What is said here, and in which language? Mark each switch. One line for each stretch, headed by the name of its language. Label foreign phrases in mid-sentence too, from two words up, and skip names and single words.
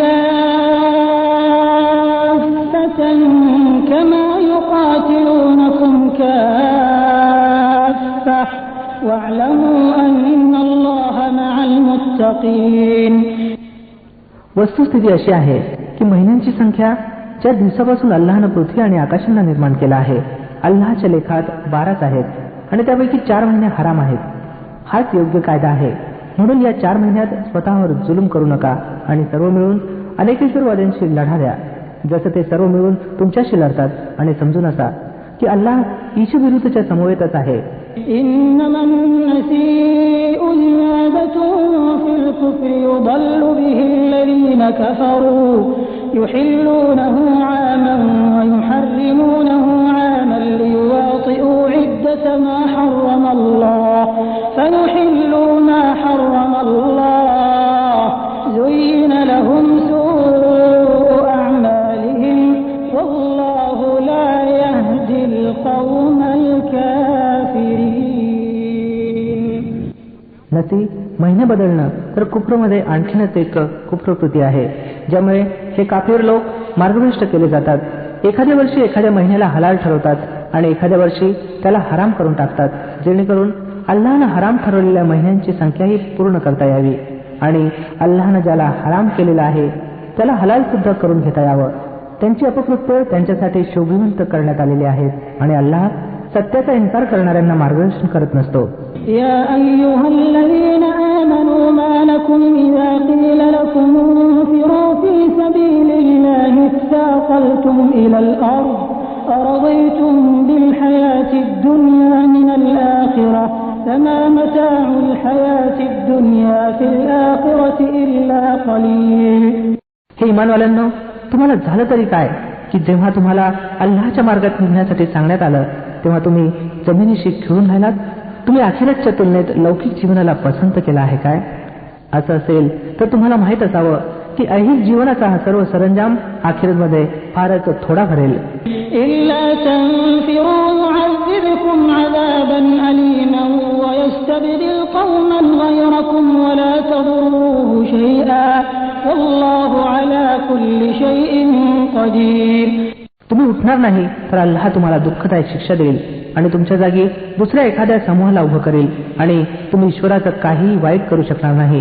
Arabic: كافة كما يقاتلونكم كافة واعلموا أن الله مع المتقين.
Marathi: वस्तुस्थिती अशी आहे की महिन्यांची संख्या ज्या दिवसापासून अल्लाहनं पृथ्वी आणि आकाशांना निर्माण केला आहे, अल्लाहच्या लेखात 12च आहेत आणि त्यापैकी 4 महिने हराम आहेत. हाच योग्य कायदा आहे. म्हणून या 4 महिन्यात स्वतःवर जुलूम करू नका आणि सर्व मिळून अनेकेश्वरवाद्यांशी लढा द्या जसं ते सर्व मिळून तुमच्याशी लढतात. आणि समजून असा की अल्लाह ईशविरुद्धच्या समवेतच आहे.
Arabic: إنما النسيء زيادة في الكفر يضل به الذين كفروا يحلونه عاما ويحرمونه عاما ليواطئوا عدة ما حرم الله فيحلوا ما حرم الله زين لهم سوء أعمالهم والله لا يهدي القوم الكافرين.
Marathi: नसी महिने बदलणं तर कुफ्रमध्ये आणखीनच एक कुफ्रकृती आहे ज्यामुळे हे काफिर लोक मार्गभ्रष्ट केले जातात. एखाद्या वर्षी एखाद्या महिन्याला हलाल ठरवतात आणि एखाद्या वर्षी त्याला हराम करून टाकतात जेणेकरून अल्लाहनं हराम ठरवलेल्या महिन्यांची संख्याही पूर्ण करता यावी आणि अल्लाहनं ज्याला हराम केलेला आहे त्याला हलाल सुद्धा करून घेता यावं. त्यांची अपकृत्य त्यांच्यासाठी शोभिवंत करण्यात आलेली आहेत आणि अल्लाह सत्याचा इन्कार करणाऱ्यांना मार्गदर्शन करत नसतो.
Arabic: يا أيها الذين آمنوا ما لكم إذا قيل لكم انفروا في سبيل الله اثاقلتم إلى الأرض أرضيتم بالحياة الدنيا من الآخرة فما متاع الحياة الدنيا في الآخرة إلا قليل.
Marathi: हे इमानवाल्यांनो, तुम्हाला झालं तरी काय की जेव्हा तुम्हाला अल्लाहच्या मार्गात निघण्यासाठी सांगण्यात आलं तेव्हा तुम्ही जमिनीशी खिळून राहिलात. तुम्ही अखेरच्या तुलनेत लौकिक जीवनाला पसंत केला आहे काय? असं असेल तर तुम्हाला माहित असावं की ऐहिक जीवनाचा हा सर्व सरंजाम अखेरमध्ये फारच थोडा भरेल.
Arabic: إلا تنفروا يعذبكم عذابا أليما ويستبدل قوما غيركم ولا تضروه شيئا والله على كل شيء قدير.
Marathi: तुम्ही उठणार नाही तर अल्लाह तुम्हाला दुःखदायक शिक्षा देईल आणि तुमच्या जागी दुसऱ्या एखाद्या समूहाला उभं करेल आणि तुम्ही ईश्वराचं काहीही वाईट करू शकणार नाही.